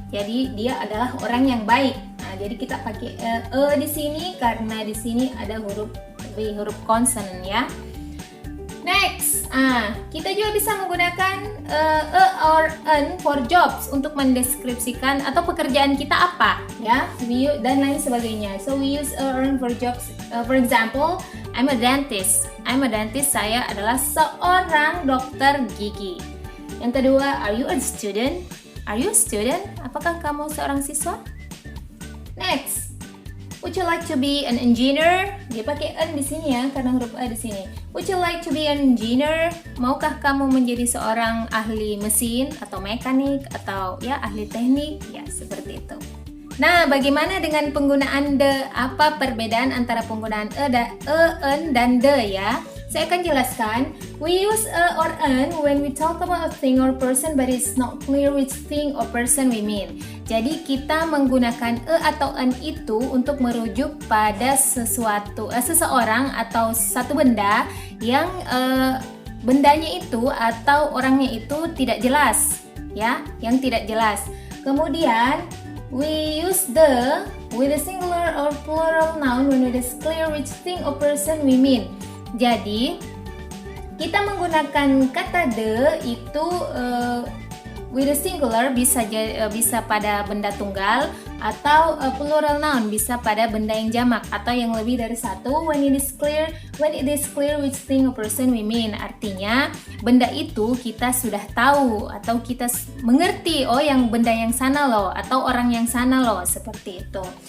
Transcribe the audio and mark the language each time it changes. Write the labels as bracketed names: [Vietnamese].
[Indonesian] Jadi dia adalah orang yang baik. Nah, jadi kita pakai di sini karena di sini ada huruf huruf consonant ya. Next, kita juga bisa menggunakan [English] a or an for jobs [Indonesian] untuk mendeskripsikan atau pekerjaan kita apa ya, dan lain sebagainya. [English] So we use a or an for jobs. For example, I'm a dentist. I'm a dentist. [Indonesian] Saya adalah seorang dokter gigi. Yang kedua, [English] are you a student? Are you a student? [Indonesian] Apakah kamu seorang siswa? [English] Next, would you like to be an engineer? [Indonesian] Dia pakai an di sini ya karena huruf a di sini. [English] Would you like to be an engineer? [Indonesian] Maukah kamu menjadi seorang ahli mesin atau mekanik atau ya ahli teknik? Ya, seperti itu. Nah, bagaimana dengan penggunaan the? Apa perbedaan antara penggunaan an dan the ya? Saya akan jelaskan. [English] We use a or an when we talk about a thing or person but it's not clear which thing or person we mean. [Indonesian] Jadi kita menggunakan atau an itu untuk merujuk pada sesuatu, seseorang atau satu benda yang bendanya itu atau orangnya itu tidak jelas ya, yang tidak jelas. Kemudian [English] we use the with a singular or plural noun when it is clear which thing or person we mean. [Indonesian] Jadi kita menggunakan kata the itu [English] with a singular [Indonesian] bisa pada benda tunggal atau [English] plural noun [Indonesian] bisa pada benda yang jamak atau yang lebih dari satu. [English] When it is clear which thing or person we mean, [Indonesian] artinya benda itu kita sudah tahu atau kita mengerti, oh yang benda yang sana loh atau orang yang sana loh, seperti itu.